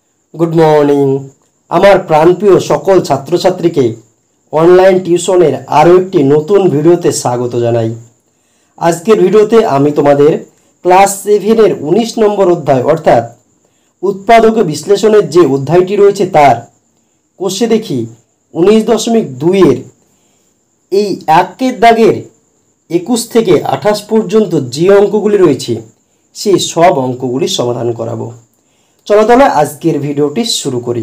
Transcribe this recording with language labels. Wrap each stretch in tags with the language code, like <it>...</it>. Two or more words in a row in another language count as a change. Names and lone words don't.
<en>Good morning</en> <bn>আমার প্রাণপ্রিয় সকল ছাত্র ছাত্রী কে অনলাইন টিউশনের আরো একটি নতুন ভিডিওতে স্বাগত জানাই। আজকের ভিডিওতে আমি তোমাদের ক্লাস 7 এর 19 নম্বর অধ্যায় অর্থাৎ উৎপাদক বিশ্লেষণের যে অধ্যায়টি রয়েছে তার কোষে দেখি 19.2 এর এই একের দাগের 21 থেকে 28 পর্যন্ত যে অঙ্কগুলি রয়েছে সেই সব অঙ্কগুলি সমাধান করাবো। চলো তাহলে আজকের ভিডিওটি শুরু করি।</bn>